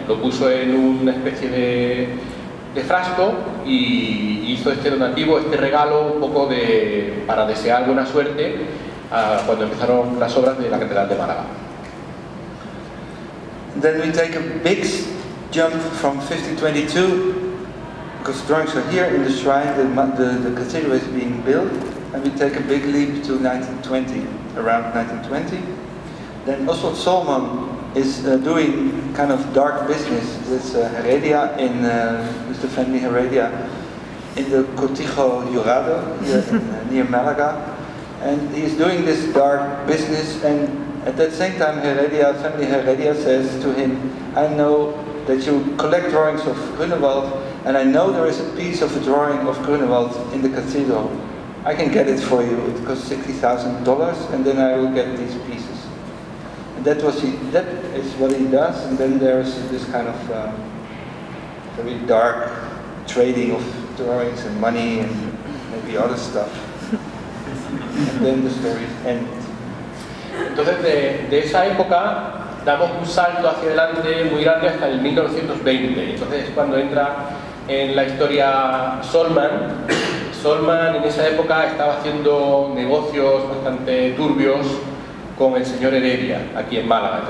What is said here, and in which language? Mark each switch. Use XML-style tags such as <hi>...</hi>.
<es>Lo puso en una especie de frasco y hizo este donativo, este regalo, un poco para desear buena suerte cuando empezaron las obras de la Catedral de Málaga.</es> <en>Then we take a big jump from 1522, because drawings are here in the shrine, the cathedral is being built. And we take a big leap to 1920, around 1920. Then Oswald Solman is doing kind of dark business with Heredia, with the family Heredia, in the Cortijo Jurado, here near Malaga. And he's doing this dark business, and at that same time family Heredia says to him, I know that you collect drawings of Grunewald, and I know there is a piece of a drawing of Grunewald in the cathedral. I can get it for you. It costs $60,000, and then I will get these pieces. And that is what he does. And then there's this kind of very dark trading of drawings and money and maybe other stuff. And then the story ends.</en> <es>Entonces de esa época damos un salto hacia adelante muy grande hasta el 1920. Entonces es cuando entra en la historia Solman. Solman en esa época estaba haciendo negocios bastante turbios con el señor Heredia aquí en Málaga.</es>